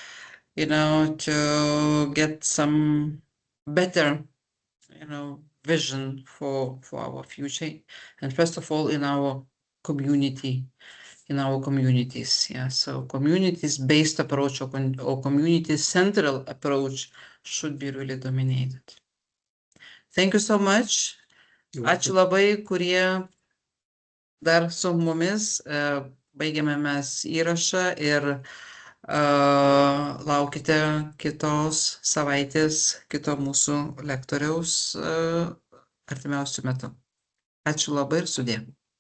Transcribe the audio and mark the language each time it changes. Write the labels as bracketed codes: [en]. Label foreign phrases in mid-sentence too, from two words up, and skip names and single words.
[en] to get some better vision for our future, and first of all in our community, in our communities. So communities-based approach or community-central approach should be really dominated. Thank you so much. [lt] Ačiū labai, kurie dar su mumis. Baigiame mes įrašą ir laukite kitos savaitės, kito mūsų lektoriaus artimiausiu metu. Ačiū labai ir sudie.